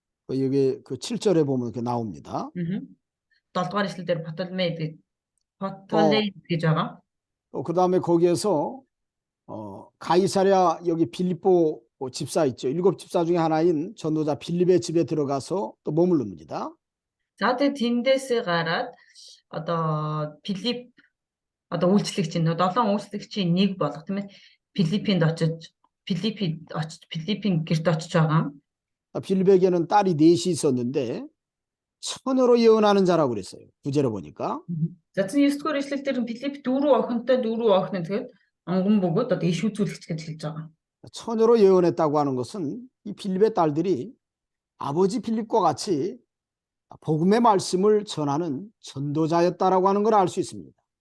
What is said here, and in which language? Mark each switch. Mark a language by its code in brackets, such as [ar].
[ko] 여기 그 7절에 보면 이렇게 나옵니다. [mn] 7 дугаар ишлэлээр Птолемейд 어, гэж байгаа. [ko] 그 다음에 거기에서 가이사랴 여기 빌립보 집사 있죠. 7 집사 중에 하나인 전도자 빌립의 집에 들어가서 또 머무릅니다. [mn] За тэгээ тэндээсээ гараад одоо Филипп одоо үйлчлэгчийн 7 үйлчлэгчийн нэг болох тийм ээ Филиппинд очиж Филиппийн гэрт очиж байгаа. [ko] 빌립에게는 딸이 넷이 있었는데 처녀로 예언하는 자라고 그랬어요. 9절에 보니까. [mn] За 9-р ишлэл дээр Филипп 4 охинтой 4 охин тэгээд онгон бөгөөд одоо иш үзүүлэгч гэж хэлж байгаа. [ko] 처녀로 예언했다고 하는 것은 이 빌립의 딸들이 아버지 빌립과 같이 복음의 말씀을 전하는 전도자였다라고 하는 걸 알 수 있습니다.